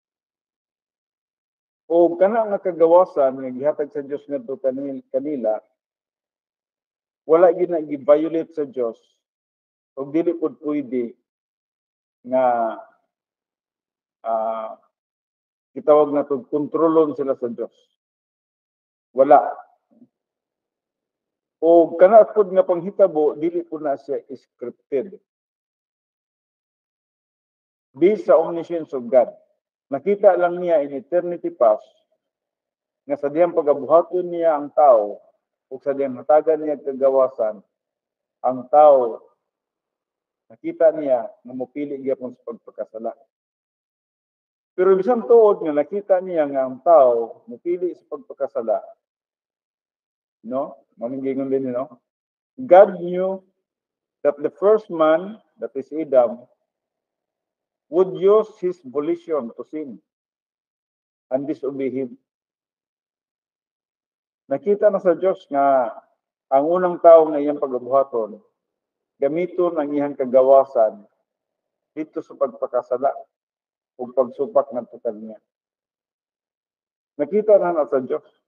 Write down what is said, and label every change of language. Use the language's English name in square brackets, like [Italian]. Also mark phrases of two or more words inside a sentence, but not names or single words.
[Cebuano] O kana nga kagawasan nga gihatag sa Dios ngadto kanila wala gyud na gi-violate sa Dios o dili pud pwede nga gitawag na to kontrolon sila sa Dios. Wala. O kana pud nga panghitabo dili pud na siya scripted. [English] Based sa omniscience of God. [Cebuano] Nakita lang niya [English] in eternity past [Cebuano] nga sa diyang pagabuhaton niya ang tao o sa diyang hatagan niya kagawasan, ang tao Nakita niya nga mopili gyapon sa pagpakasala. Pero bisan tuod nga nakita niya nga ang tao mopili sa pagpakasala, no? Maningingon din, no? [English] God knew that the first man, that is Adam, would use his volition to sin and disobey him. [Cebuano] Nakita na sa Diyos nga ang unang tao nga iyang pagabuhaton, gamiton ang iyang kagawasan dito sa pagpakasala o pagsupak ng tutal niya. Nakita na sa Diyos.